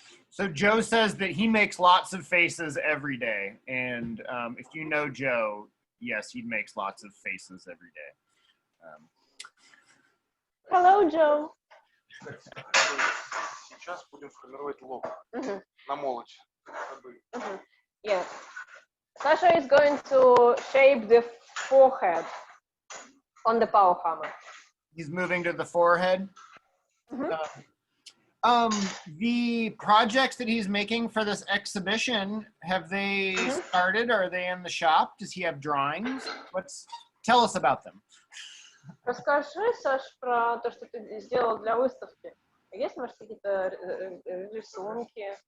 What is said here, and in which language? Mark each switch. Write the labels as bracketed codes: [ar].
[en] So Joe says that he makes lots of faces every day. And if you know Joe, yes, he makes lots of faces every day. Hello, Joe. [ru] Сейчас будем формировать лоб на молочь. [en] Yeah. Sasha is going to shape the forehead on the power hammer. He's moving to the forehead. The projects that he's making for this exhibition, have they started? Are they in the shop? Does he have drawings? Tell us about them. [ru] Расскажи, Саш, про то, что ты сделал для выставки. Есть, может, какие-то рисунки?